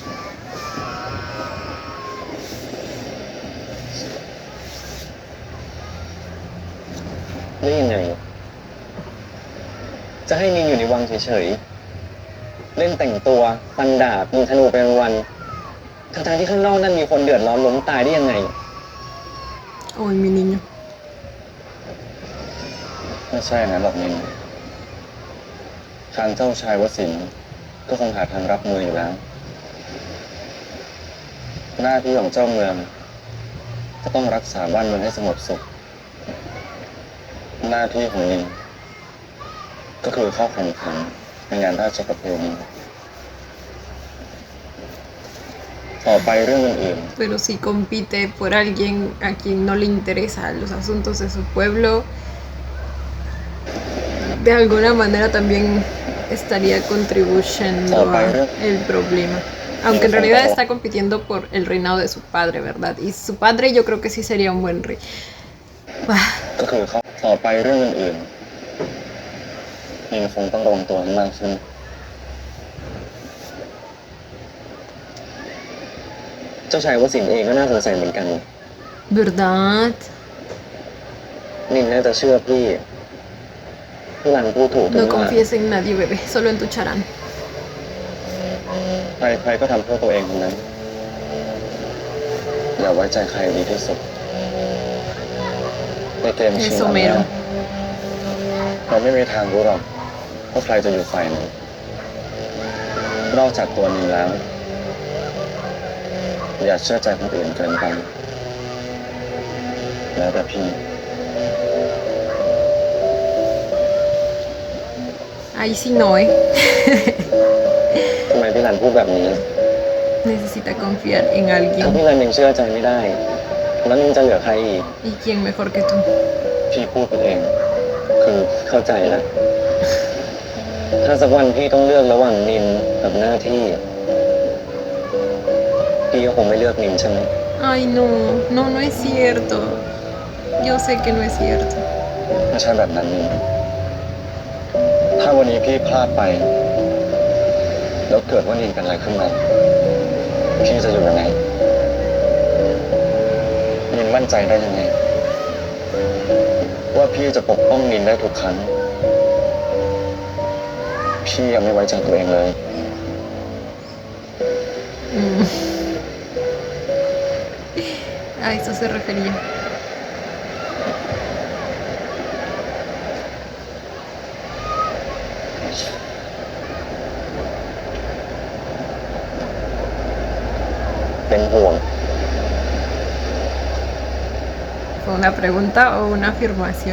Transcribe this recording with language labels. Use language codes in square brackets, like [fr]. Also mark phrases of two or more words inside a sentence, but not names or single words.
[th] ได้ยังไง จะให้นินอยู่ในวังเฉยๆ เล่นแต่งตัวฟันดาบยิงธนูไปวันๆทั้งๆที่ข้างนอกนั่นมีคนเดือดร้อนล้มตายได้ยังไง [es] Ay, mi niño. [th] ไม่ใช่อย่างนั้นหรอกนินทางเจ้าชายวสินทร์ก็คงหาทางรับมืออยู่แล้ว หน้าที่ของเจ้าเมืองก็ต้องรักษาบ้านเมืองให้สงบสุข หน้าที่ของนินก็คือเข้าแข่งขันในงานราชประเพณีต่อไปเรื่องอื่น [es] Pero si compite por alguien a quien no le interesan los asuntos de su pueblo, de alguna manera también estaría contribuyendo al problema. Aunque en realidad está compitiendo por el reinado de su padre, ¿verdad? Y su padre yo creo que sí sería un buen rey. [th] ๆก็คือเขาต่อไปเรื่องอื่นๆนินคงต้องระวังตัวให้มากขึ้น เจ้าชายวสินทร์เองก็น่าสงสัยเหมือนกัน [es] ¿Verdad? [th] นินน่าจะเชื่อพี่หลังพูดถูกตรง [es] No [th] ว่า [es] confíes en nadie, bebé, solo en tu charán. [th] ใครๆก็ทำเพื่อตัวเองทั้งนั้น อย่าไว้ใจใครดีที่สุดในเกมชิง [es] Eso [th] อำนา [es] mero. [th] จเราไม่มีทางรู้หรอกว่าใครจะอยู่ฝ่ายไหนนอกจากตัวนินแล้ว อย่าเชื่อใจคนอื่นเกินไปแล้วแต่พี่ [es] Ahí sí no, ¿eh? [th] ทำไมพี่หลันพูดแบบนี้ [es] Necesita confiar en [th] ถ้า [es] alguien. [th] พี่หลันยังเชื่อใจไม่ได้ แล้วนินจะเหลือใครอีก [es] ¿Y quién mejor que tú? [th] พี่พูดไปเอง คือเข้าใจแล้ว ถ้าสักวันพี่ต้องเลือกระหว่างนินกับหน้าที่ พี่ก็คงไม่เลือกนินใช่ไหม [es] Ay, no, no, no es cierto. Yo sé que no es cierto. [th] ไม่ใช่แบบนั้นนินถ้าวันนี้พี่พลาดไป แล้วเกิดว่านินเป็นอะไรขึ้นมา พี่จะอยู่ยังไง นินมั่นใจได้ยังไง ว่าพี่จะปกป้องนินได้ทุกครั้ง พี่ยังไม่ไว้ใจตัวเองเลย [es] Mm. A eso se refería. [th] เป็นห่วง [es] ¿Fue una pregunta o una afirmación?